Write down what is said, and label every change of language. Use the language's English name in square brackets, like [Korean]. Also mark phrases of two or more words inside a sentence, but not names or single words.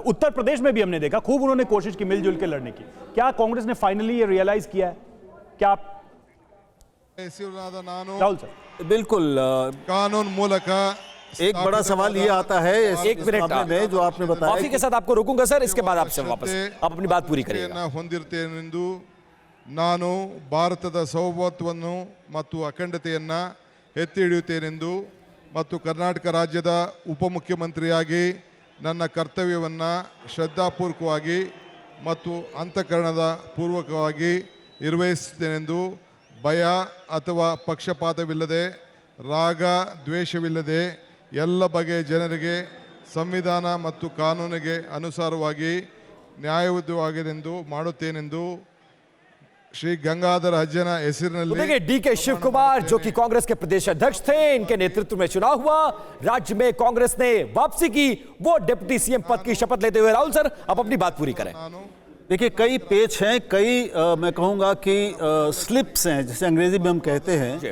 [Hindi] उत्तर प्रदेश में भी हमने देखा खूब उन्होंने कोशिश की मिलजुल के लड़ने की। क्या कांग्रेस ने फाइनली ये रियलाइज किया है? क्या आप राहुल सर? बिल्कुल। कानून मूलक एक बड़ा सवाल ये आता है, एक मिनट में जो आपने बताया, माफी के साथ आपको रोकूंगा सर, इसके बाद आपसे वापस आप अपनी बात पूरी करिएगा। [Kannada] ಹೊಂದಿರುತ್ತೇನೆಂದು ನಾನು ಭಾರತದ ಸಾರ್ವಭೌಮತ್ವವನ್ನು ಮತ್ತು ಅಖಂಡತೆಯನ್ನ ಎತ್ತಿ ಹಿಡಿಯುತ್ತೇನೆಂದು ಮತ್ತು ಕರ್ನಾಟಕ ರಾಜ್ಯದ ಉಪಮುಖ್ಯಮಂತ್ರಿಯಾಗಿ ನನ್ನ ಕರ್ತವ್ಯವನ್ನು ಶ್ರದ್ಧಾಪೂರ್ವಕವಾಗಿ ಮತ್ತು ಅಂತಃಕರಣದ ಪೂರ್ವಕವಾಗಿ ನಿರ್ವಹಿಸುತ್ತೇನೆಂದು ಭಯ ಅಥವಾ ಪಕ್ಷಪಾತವಿಲ್ಲದೆ ರಾಗ ದ್ವೇಷವಿಲ್ಲದೆ ಎಲ್ಲ ಬಗೆಯ ಜನರಿಗೆ ಸಂವಿಧಾನ ಮತ್ತು ಕಾನೂನಿಗೆ ಅನುಸಾರವಾಗಿ ನ್ಯಾಯಯುತವಾಗಿದೆಂದು ಮಾಡುತ್ತೇನೆಂದು श्री गंगाधर हज्जन ಹೆಸರಿನಲ್ಲಿ। [Hindi] देखिए डीके शिव कुमार जो कि कांग्रेस के प्रदेश अध्यक्ष थे, इनके नेतृत्व में चुनाव हुआ, राज्य में कांग्रेस ने वापसी की, वो डिप्टी सीएम पद की शपथ लेते हुए। राहुल सर आप अपनी बात पूरी करें। देखिए कई पेच हैं, कई मैं कहूँगा कि स्लिप्स हैं, जैसे अंग्रेजी में हम कहते हैं।